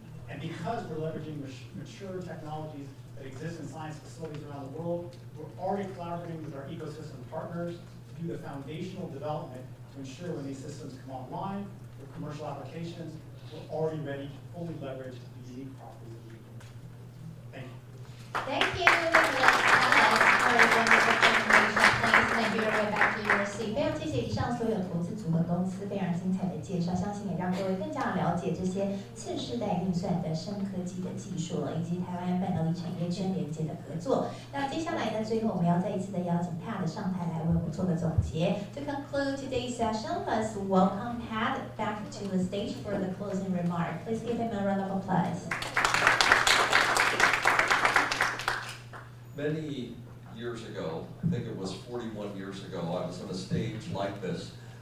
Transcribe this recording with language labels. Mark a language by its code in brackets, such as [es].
[en] And because we're leveraging mature technologies that exist in science facilities around the world, we're already collaborating with our ecosystem partners to do the foundational development to ensure when these systems come online for commercial applications, we're already ready to fully leverage the unique properties of the Thank you. Thank you, Alex, for your wonderful presentation. Please make your way back to your seat. [zh] 非常谢谢以上所有投资组合公司非常精彩的介绍，相信也让各位更加了解这些次世代运算的深科技的技术了，以及台湾半导体产业圈连接的合作。那接下来呢，最后我们要再一次的邀请 Pat 上台来为我们做个总结。 [en] To conclude today's session, let's welcome Pat back to the stage for the closing remark. Please give him a round of applause. Many years ago, I think it was 41 years ago, I was on a stage like this